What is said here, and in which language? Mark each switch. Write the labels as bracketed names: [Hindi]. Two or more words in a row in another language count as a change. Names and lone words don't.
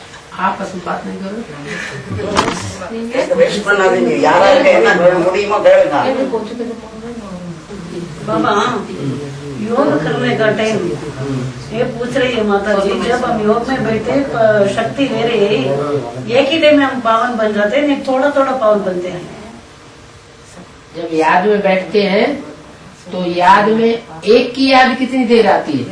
[Hindi] आपस में बात नहीं करो। [Tamil] वेस्ट பண்ணாதீங்க, யாராருக்கு என்ன முடியுமோ கேளுங்க। [Hindi] बाबा योग करने का टाइम ये पूछ रही है माता जी, जब हम योग में बैठे शक्ति ले रही है, एक ही दिन में हम पावन बन जाते हैं, नहीं थोड़ा थोड़ा पावन बनते हैं। जब याद में बैठते हैं तो याद में एक की याद कितनी देर आती है